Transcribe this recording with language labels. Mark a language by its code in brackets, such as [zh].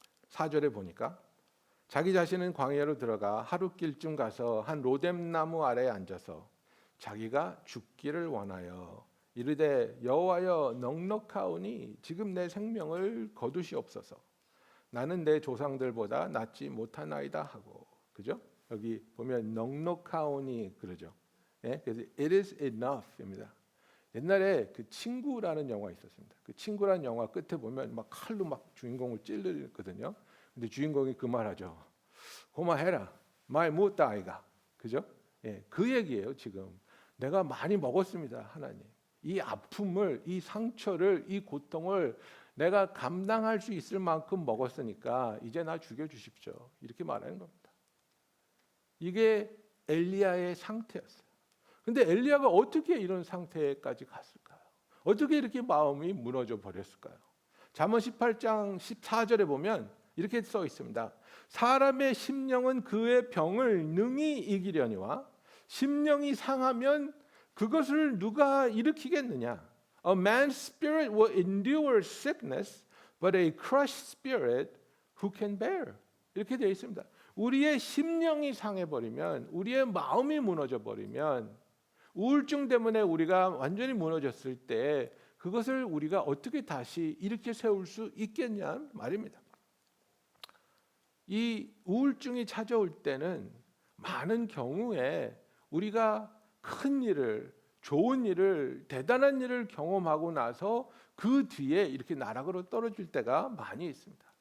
[ko] 4절에 보니까 자기 자신은 광야로 들어가 하룻길쯤 가서 한 로뎀나무 아래에 앉아서 자기가 죽기를 원하여 이르되 여호와여 넉넉하오니 지금 내 생명을 거두시옵소서. 나는 내 조상들보다 낫지 못하나이다 하고, 그죠? 여기 보면 넉넉하오니 그러죠. 그래서 [en] it is enough [ko] 입니다. 옛날에 그 친구라는 영화 있었습니다. 그 친구라는 영화 끝에 보면 막 칼로 막 주인공을 찔르거든요. 근데 주인공이 그 말하죠. 고마해라, 말 못다 아이가, 그죠? 그 얘기예요. 지금 내가 많이 먹었습니다, 하나님. 이 아픔을, 이 상처를, 이 고통을 내가 감당할 수 있을 만큼 먹었으니까 이제 나 죽여주십시오. 이렇게 말하는 겁니다. 이게 엘리야의 상태였어요. 근데 엘리야가 어떻게 이런 상태까지 갔을까요? 어떻게 이렇게 마음이 무너져 버렸을까요? 잠언 18장 14절에 보면 이렇게 써 있습니다. 사람의 심령은 그의 병을 능히 이기려니와 심령이 상하면 그것을 누가 일으키겠느냐? [en] A man's spirit will endure sickness, but a crushed spirit who can bear? [ko] 이렇게 되어 있습니다. 우리의 심령이 상해버리면, 우리의 마음이 무너져버리면, 우울증 때문에 우리가 완전히 무너졌을 때 그것을 우리가 어떻게 다시 일으켜 세울 수 있겠냐 말입니다. 이 우울증이 찾아올 때는 많은 경우에 우리가 큰 일을, 좋은 일을, 대단한 일을 경험하고 나서 그 뒤에 이렇게 나락으로 떨어질 때가 많이 있습니다.